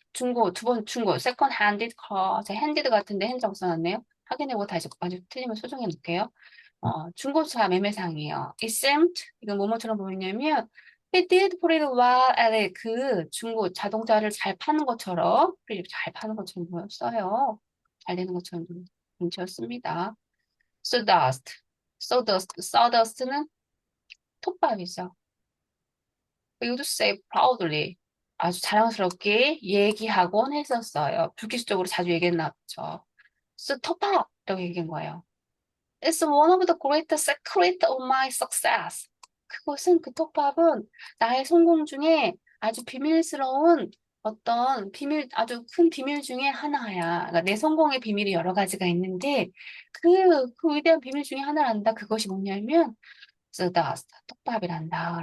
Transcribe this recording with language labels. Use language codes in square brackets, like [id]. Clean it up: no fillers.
[en] 중고, second-handed car. [ko] 제 handed 같은데 핸드가 써놨네요. 확인해보고 다시 아주 틀리면 수정해 놓을게요. 중고차 매매상이에요. [en] It seemed, [ko] 이건 뭐뭐처럼 보이냐면, [en] He did pretty well at it. [ko] 그 중고 자동차를 잘 파는 것처럼, 잘 파는 것처럼 보였어요. 잘 되는 것처럼 눈치였습니다. Sawdust는 톱밥이죠. [en] We would say proudly. [ko] 아주 자랑스럽게 얘기하곤 했었어요. 불기술적으로 자주 얘기했나 보죠. 톱밥이라고 얘기한 거예요. [en] It's one of the greatest secrets of my success. [ko] 그 톱밥은 나의 성공 중에 아주 비밀스러운 아주 큰 비밀 중에 하나야. 그러니까 내 성공의 비밀이 여러 가지가 있는데, 그 위대한 비밀 중에 하나란다. 그것이 뭐냐면, sawdust, 톱밥이란다.